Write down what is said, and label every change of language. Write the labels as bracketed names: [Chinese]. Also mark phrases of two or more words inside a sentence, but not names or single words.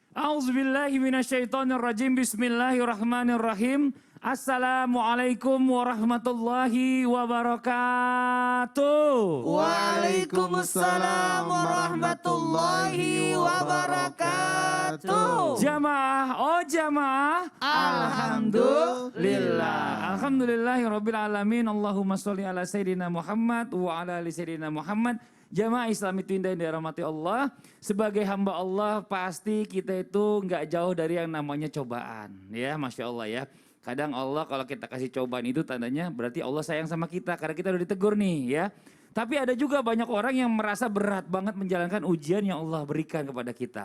[Arabic] أعوذ بالله من الشيطان الرجيم. بسم الله الرحمن الرحيم. السلام عليكم ورحمة الله وبركاته. وعليكم السلام ورحمة الله وبركاته. [Indonesian] Jamaah, oh jamaah. Alhamdulillah. [Arabic] الحمد لله رب العالمين. اللهم صل على سيدنا محمد وعلى آل سيدنا محمد. [Indonesian] Jamaah Islam itu indah yang dirahmati Allah. Sebagai hamba Allah pasti kita itu nggak jauh dari yang namanya cobaan. Ya, [Arabic] ما شاء الله [Indonesian] ya. Kadang Allah kalau kita kasih cobaan itu tandanya berarti Allah sayang sama kita karena kita udah ditegur nih ya. Tapi ada juga banyak orang yang merasa berat banget menjalankan ujian yang Allah berikan kepada kita.